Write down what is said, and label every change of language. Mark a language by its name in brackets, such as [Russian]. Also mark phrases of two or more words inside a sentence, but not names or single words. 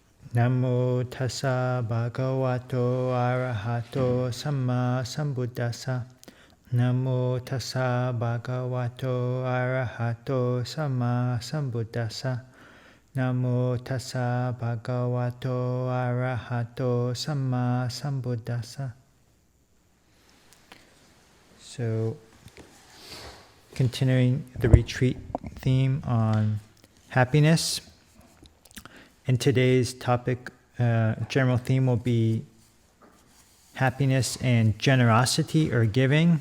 [Pali] Namo tassa bhagavato arahato samma sambuddhassa. Namo tassa bhagavato arahato samma sambuddhassa. Namo tassa bhagavato arahato samma sambuddhassa. [English] So, continuing the retreat theme on happiness. And today's topic, general theme will be happiness and generosity or giving.